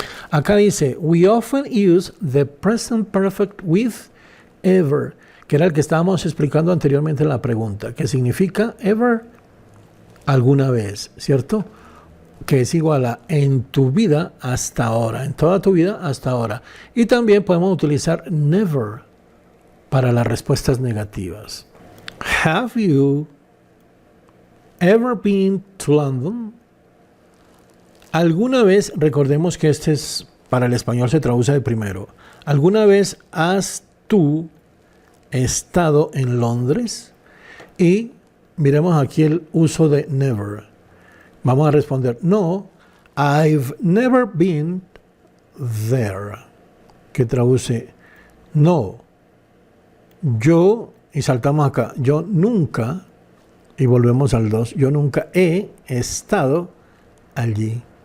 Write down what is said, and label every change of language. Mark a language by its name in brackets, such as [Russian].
[Spanish] Acá dice, [English] we often use the present perfect with ever, [Spanish] que era el que estábamos explicando anteriormente en la pregunta, que significa ever, alguna vez, ¿cierto? Que es igual a en tu vida hasta ahora, en toda tu vida hasta ahora. Y también podemos utilizar never para las respuestas negativas. [English] Have you ever been to London? [Spanish] ¿Alguna vez, recordemos que este es, para el español se traduce de primero, ¿alguna vez has tú estado en Londres? Y miremos aquí el uso de never. Vamos a responder, [English] no, I've never been there, [Spanish] que traduce, no, yo, y saltamos acá, yo nunca, y volvemos al 2, yo nunca he estado allí.